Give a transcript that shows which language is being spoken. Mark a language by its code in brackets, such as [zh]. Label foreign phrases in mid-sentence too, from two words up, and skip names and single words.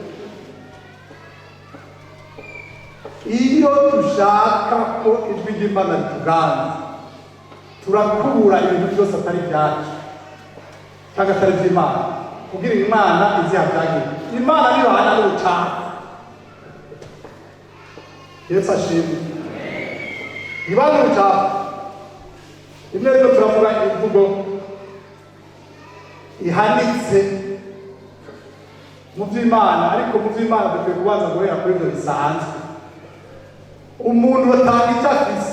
[rn] Iyo dushaka ko ijwi ry'Imana rituganza turakubura ibintu byose atari byacu cyangwa atari by'Imana kugira Imana izihabyagira. Imana nibahana n'ubucafu. Yesu ashimwe. Ibana n'ubucafu. Imwe rero turavuga imvugo ihanitse mu by'Imana, ariko mu by'Imana dukwiye kubanza guhera kuri ibyo bisanzwe. Umuntu atanga icyo afise.